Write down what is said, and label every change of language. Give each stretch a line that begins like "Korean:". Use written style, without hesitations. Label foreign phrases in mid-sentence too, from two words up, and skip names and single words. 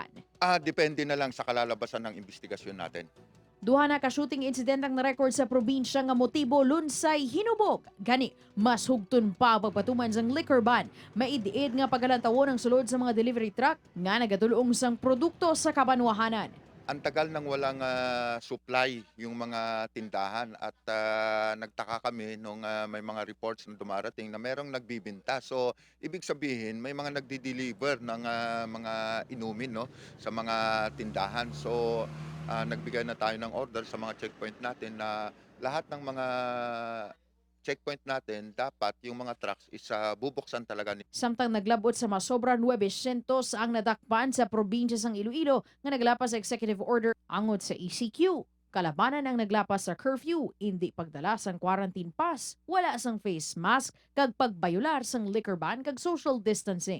Filipino: Depende na lang sa kalalabasan ng investigasyon natin.
Hiligaynon: Duha na ka
English: shooting incident
Hiligaynon: ang na-record sa probinsya nga motibo lunsay hinubog. Gani, mas hugton pa ang pagpatuman sang
English: liquor ban.
Hiligaynon: Maidiid nga pagkalantawon ang sulod sa mga
English: delivery truck
Hiligaynon: nga nagadulong sang produkto sa kabanwahanan.
Filipino: Ang tagal nang walang supply yung mga tindahan at nagtaka kami nung may mga reports na dumarating na merong nagbibinta. So, ibig sabihin may mga nagdi-deliver ng mga inumin, no, sa mga tindahan. So, nagbigay na tayo ng order sa mga checkpoint natin na lahat ng mga checkpoint natin, dapat yung mga trucks is bubuksan talaga.
Hiligaynon: Samtang naglabot sa masobra 900 ang nadakpan sa probinsya sang Iloilo nga naglapas sa
English: executive order
Hiligaynon: angod sa ECQ. Kalabanan ang naglapas sa curfew, hindi pagdala sang
English: quarantine pass,
Hiligaynon: wala sang
English: face mask,
Hiligaynon: kag pagbayular sang
English: liquor ban
Hiligaynon: kag
English: social distancing.